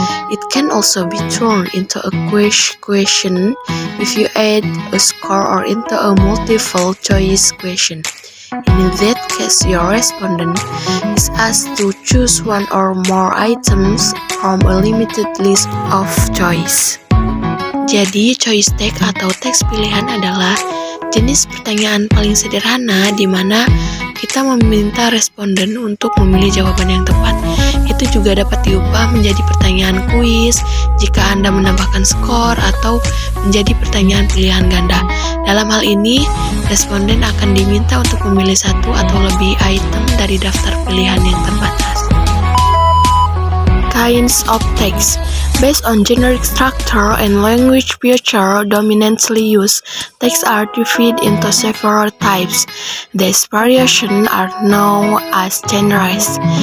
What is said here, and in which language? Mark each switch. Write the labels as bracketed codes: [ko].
[en] It can also be turned into a question if you add a score or into a multiple choice question. In that case, your respondent is asked to choose one or more items from a limited list of choice. [id] Jadi, choice text atau teks pilihan adalah jenis pertanyaan paling sederhana di mana kita meminta responden untuk memilih jawaban yang tepat. Itu juga dapat diubah menjadi pertanyaan kuis jika Anda menambahkan skor atau menjadi pertanyaan pilihan ganda. Dalam hal ini, responden akan diminta untuk memilih satu atau lebih item dari daftar pilihan yang terbatas. [en] Kinds of text. Based on generic structure and language feature dominantly used, texts are divided into several types. These variations are known as genres.